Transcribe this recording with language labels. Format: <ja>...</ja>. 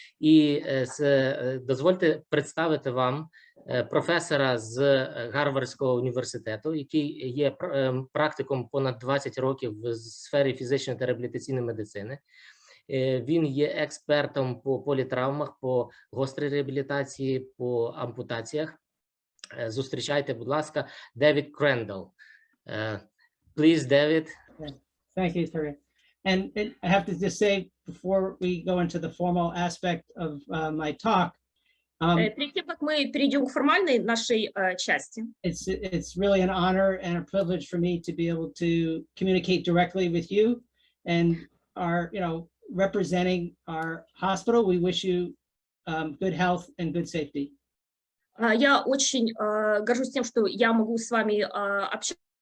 <uk>І дозвольте представити вам професора з Гарвардського університету, який є практиком понад 20 років в сфері фізичної та реабілітаційної медицини. Він є експертом по політравмах, по гострій реабілітації, по ампутаціях. Зустрічайте, будь ласка, Девід Кренделл.</uk> <en>Please, David. Thank you, Terry. And I have to just say, before we go into the formal aspect of my talk,</en> <ru>перед тем, как мы перейдем к формальной нашей части,</ru> <en>it's really an honor and a privilege for me to be able to communicate directly with you and our, representing our hospital. We wish you good health and good safety.</en> <ru>Я очень горжусь тем, что я могу с вами общаться.</ru>